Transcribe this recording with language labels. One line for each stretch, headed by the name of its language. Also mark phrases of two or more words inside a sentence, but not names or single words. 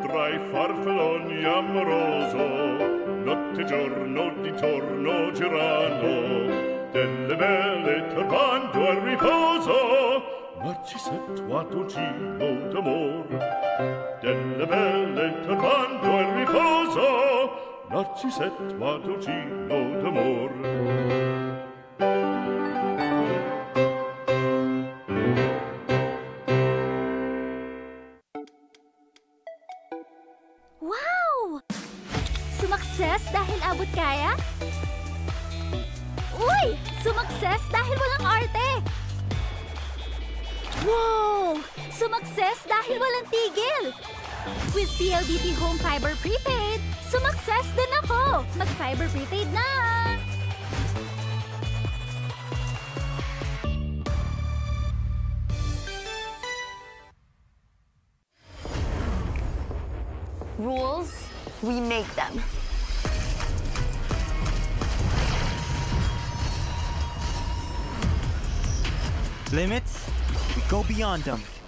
Italian: dai farfalloni amoroso, notte e giorno d'intorno girano, delle belle turbando al riposo, Narcisetto a dolcino d'amor. Delle belle turbando al riposo, Narcisetto a dolcino d'amor. Wow!
Filipino: Sumakses dahil abot kaya? Uy! Sumakses dahil walang arte! Wow! Sumakses dahil walang tigil!
English: With PLDT Home Fiber Prepaid,
Filipino: sumakses din ako! Mag-Fiber Prepaid na!
English: Rules, we make them. Limits, we go beyond them.